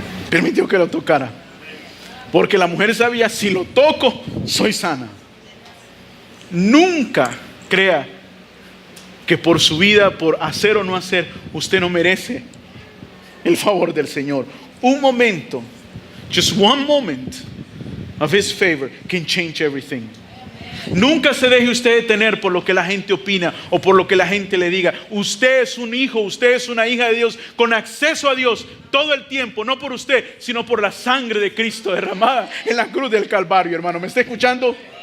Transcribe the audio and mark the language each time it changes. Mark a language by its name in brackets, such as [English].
[Spanish] Permitió que lo tocara. Porque la mujer sabía, si lo toco, soy sana. Nunca crea que por su vida, por hacer o no hacer, usted no merece el favor del Señor. Un momento, [English] just one moment of His favor can change everything. [Spanish] Nunca se deje usted detener por lo que la gente opina o por lo que la gente le diga. Usted es un hijo, usted es una hija de Dios con acceso a Dios todo el tiempo, no por usted, sino por la sangre de Cristo derramada en la cruz del Calvario, hermano. ¿Me está escuchando?